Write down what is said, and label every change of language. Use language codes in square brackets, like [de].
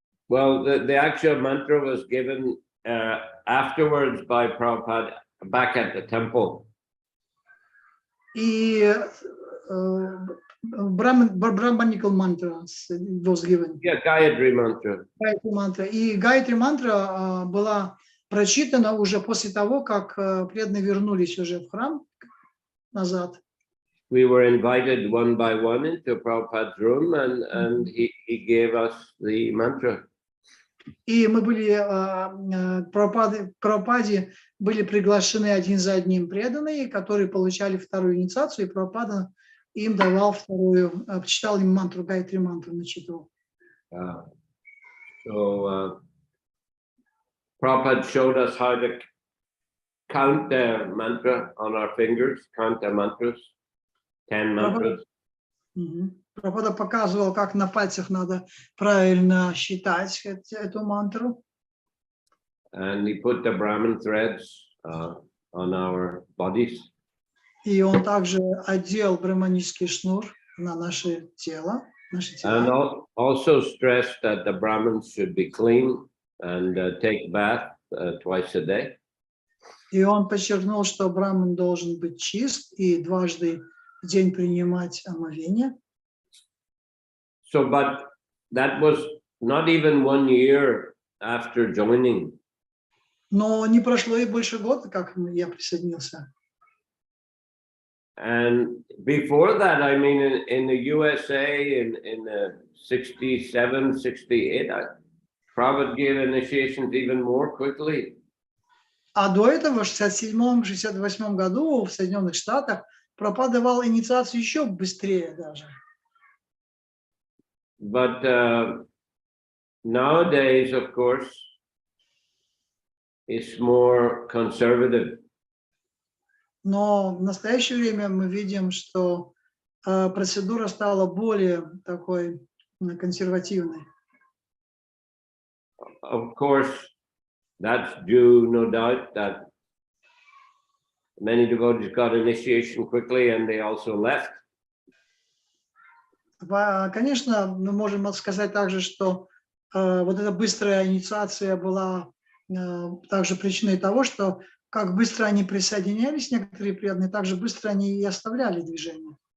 [en] Well, the actual mantra was given afterwards by Prabhupada back at the temple. [ru] И [en] Brahmanical mantra was given. Yeah, Gayatri mantra. [ru] Гайатри мантра. И Гайатри мантра была прочитана уже после того, как преданные вернулись уже в храм назад. [en] We were invited one by one into Prabhupada's room, and he gave us the mantra. [ru] И мы были Прабхупаде были приглашены один за одним преданные, которые получали вторую инициацию, и Прабхупада им давал вторую, читал им мантру, Гайатри мантру начитывал. [en] So Prabhupada showed us how to count the mantra on our fingers, count the mantras, 10 mantras. [ru] Прабхупада показывал, как на пальцах надо правильно считать эту мантру. [en] And he put the Brahmin threads on our bodies. [ru] И он также одел брахманический шнур на наше тело. [en] And also stressed that the Brahmins should be clean and take bath twice a day. [ru] И он подчеркнул, что браман должен быть чист и дважды в день принимать омовение. [en] So, but that was not even 1 year after joining. [ru] Но не прошло и больше года, как я присоединился. [en] And before that, I mean, in the USA, in 67, 68, Prabhupada gave initiations even more quickly. [ru] А до этого, в 67-68 году в Соединенных Штатах, Прабхупада давал инициацию еще быстрее даже. [en] But nowadays, of course, it's more conservative. [ru] Но в настоящее время мы видим, что процедура стала более такой консервативной. [en] Of course, that's due, no doubt, that many devotees got initiation quickly and they also left. [ru] Конечно, мы можем сказать также, что вот эта быстрая инициация была также причиной того, что как быстро они присоединялись, некоторые преданные, так же быстро они и оставляли движение.